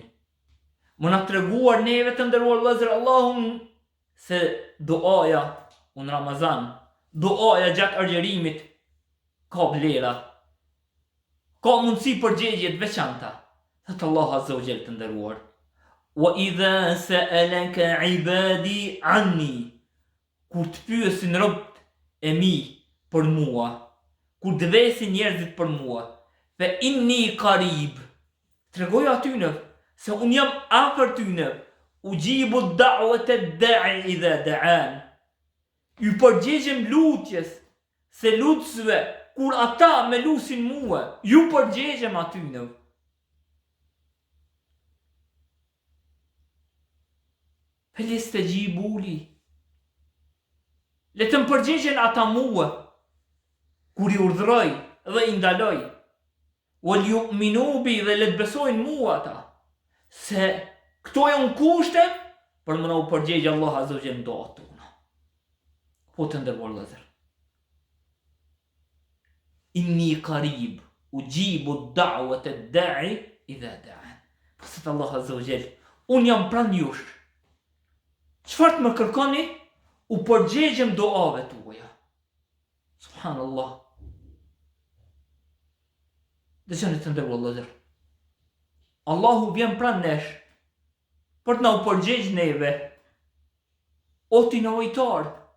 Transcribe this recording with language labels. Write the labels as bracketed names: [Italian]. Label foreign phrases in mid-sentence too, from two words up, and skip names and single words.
[Albanian] Më na treguar neve të nderuar vëllezër Allahun se duaja në Ramazan, duaja gjatë argjërimit ka vlera, ka mundësi përgjigje të veçanta. Thot Allahu [Arabic] عز وجل, [Albanian] të nderuar, [Arabic] وإذا سألك عبادي عني, [Albanian] kur të pyesin robët e mi për mua, kur të vesin njerëzit për mua, [Arabic] فإني قريب, [Albanian] tregoj atyne se unë jam afër tyne, [Arabic] أجيب دعوة الداع إذا دعان. [Albanian] Ju përgjigjem lutjes se lutësve kur ata me lusin mua, ju përgjigjem atyne. [Arabic] فليستجيبوا لي. [Albanian] Le të më përgjigjen ata mua kur i urdhëroj dhe i ndaloj. [Arabic] وليؤمنوا بي, [Albanian] dhe le të besojnë mua ata, se këto janë kushte për më na u përgjigj Allah [Arabic] عز وجل [Albanian] doat tona. Po të ndërruar vëllezër, [Arabic] إني قريب أجيب دعوة الداع إذا دعان. [Albanian] Pasat Allah [Arabic] عز وجل, [Albanian] unë jam pranë jush. Çfarë të më kërkoni, u përgjigjem duave tuaja. Subhanallah. Dëgjoni të ndërruar vëllezër, Allahu vjen pranë nesh për të na u përgjigj neve, o ti nevojtar.